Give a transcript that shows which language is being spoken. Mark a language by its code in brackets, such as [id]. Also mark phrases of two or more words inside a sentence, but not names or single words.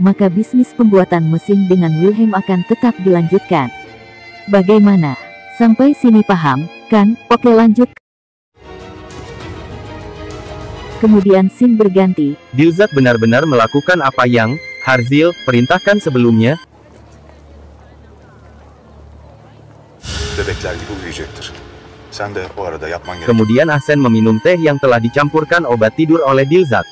[id] Maka bisnis pembuatan mesin dengan Wilhelm akan tetap dilanjutkan. Bagaimana? Sampai sini paham, kan? Oke, lanjut. Kemudian scene berganti. Dilzat benar-benar melakukan apa yang Harzil perintahkan sebelumnya. [tr] Bebekler gibi uyuyacaktır. Sen de o arada yapman gereken... [id] Kemudian Ahsen meminum teh yang telah dicampurkan obat tidur oleh Dilzat.